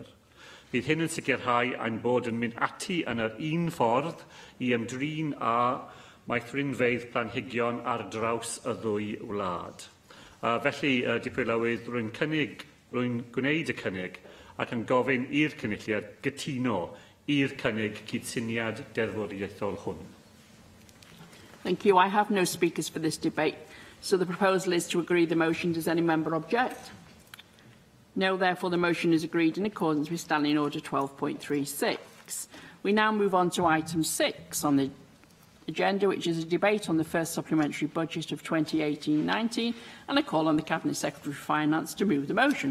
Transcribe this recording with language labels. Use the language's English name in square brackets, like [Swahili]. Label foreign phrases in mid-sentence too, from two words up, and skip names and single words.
[Welsh] Bydd hyn yn sicrhau ein bod yn mynd ati yn yr un ffordd I ymdrin â maethrinfeydd planhigion ar draws y ddwy wlad. Felly, Dipyn rwy'n gwneud y cynnig ac yn gofyn i'r cynulliad gytuno i'r cynnig cydsyniad deddfwriaethol hwn. [English] Thank you. I have no speakers for this debate, so the proposal is to agree the motion. Does any member object? No, therefore the motion is agreed in accordance with Standing Order 12.36. We now move on to item 6 on the agenda, which is a debate on the first supplementary budget of 2018-19, and I call on the Cabinet Secretary for Finance to move the motion.